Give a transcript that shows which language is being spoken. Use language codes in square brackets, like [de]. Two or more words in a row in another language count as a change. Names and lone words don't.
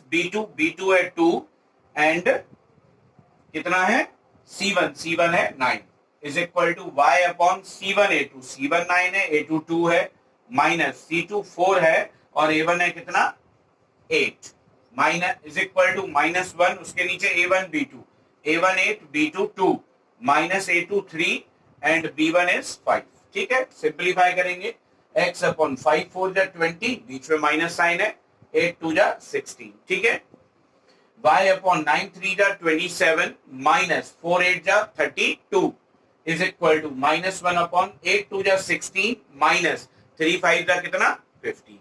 [hi] b2 है 2 एंड कितना है c1 है 9 [en] is equal to [hi] y अपॉन c1 a2, c1 9 है a2 2 है माइनस c2 4 है और a1 है कितना 8 माइनस [en] is equal to [hi] -1 उसके नीचे a1 b2, a1 8 b2 2 माइनस a2 3 एंड b1 इज 5। ठीक है, सिंप्लीफाई करेंगे, x अपॉन 5 4 जा 20, बीच में [en] minus sign [hi] है, 8 2 जा 16। ठीक है, y अपॉन 9 3 जा 27 माइनस 4 8 जा 32 [en] is equal to [hi] -1 अपॉन 8 2 जा 16 माइनस 3 5 जा कितना 15।